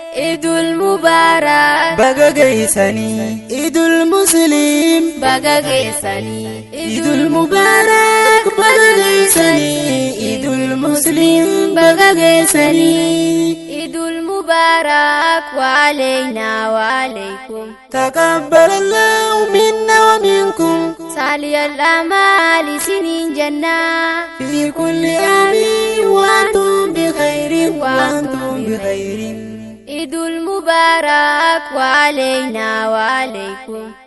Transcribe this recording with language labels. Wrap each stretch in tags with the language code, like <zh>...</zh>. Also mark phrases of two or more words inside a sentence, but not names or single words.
<ar>عيد مبارك.</ar> <om>Baga geessanii.</om> <ar>عيد المسلم.</ar> <om>Baga geessanii.</om> <ar>عيد مبارك.</ar> <om>Baga geessanii.</om> <ar>عيد المسلم.</ar> <om>Baga geessanii.</om> <ar>عيد مبارك, وعلينا وعليكم. تقبل الله منا ومنكم. صالح الأعمال</ar> <om>isiniin jenna.</om> <ar>في كل عام وأنتم بخير، وأنتم بخير. عيد مبارك وعلينا وعليكم.</ar>